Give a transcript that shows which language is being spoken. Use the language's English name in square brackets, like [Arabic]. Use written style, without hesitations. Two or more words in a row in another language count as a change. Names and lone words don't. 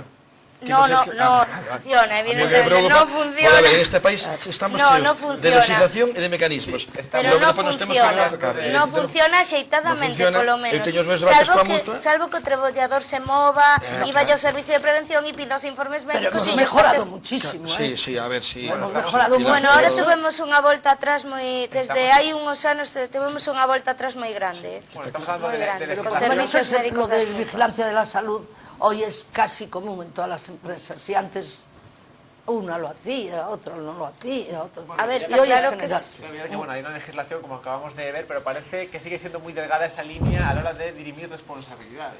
[Spanish] No funciona, [Galician] evidentemente non funciona. En este país estamos cheos de legislación e de mecanismos. Pero non funciona axeitadamente, polo menos. Salvo que o traballador se mova e vaya ao servicio de prevención e pida os informes médicos. [Spanish] Pero hemos mejorado muchísimo. Sí, a ver, sí. Hemos mejorado mucho. Bueno, ahora [Galician] tuvemos unha volta atrás desde hai uns anos tuvemos unha volta atrás moi grande. Moi grande, con servicios médicos [Spanish] de vigilancia de la salud. Hoy es casi común en todas las empresas. Si antes una lo hacía, otra no lo hacía, otra... A ver, está claro que bueno, hay una legislación, como acabamos de ver, pero parece que sigue siendo muy delgada esa línea a la hora de dirimir responsabilidades.